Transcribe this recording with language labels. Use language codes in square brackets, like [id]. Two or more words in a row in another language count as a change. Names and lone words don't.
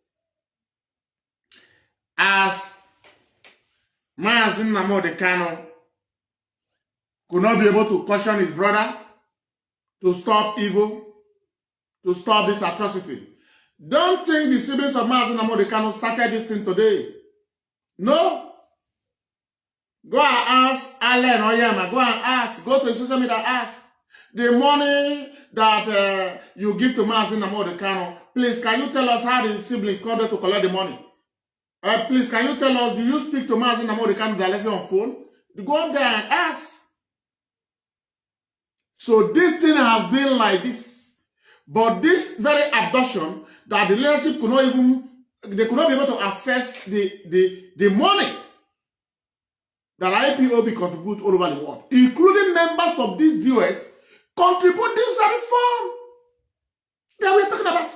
[en] As Mazi Nnamdi Kanu could not be able to caution his brother to stop evil, to stop this atrocity. Don't think the siblings of Mazi Nnamdi Kanu started this thing today. No. Go and ask Aloy and Oyema. Go and ask. Go to the social media and ask. The money that you give to Mazi Nnamdi Kanu, please, can you tell us how the sibling called to collect the money? Please, can you tell us, do you speak to Mazi Nnamdi Kanu directly on phone? Go there and ask. So this thing has been like this. But this very abduction, that the leadership could not even, they could not be able to access the money that IPOB contribute all over the world, including members of this DOS, contribute this very fund that we're talking about.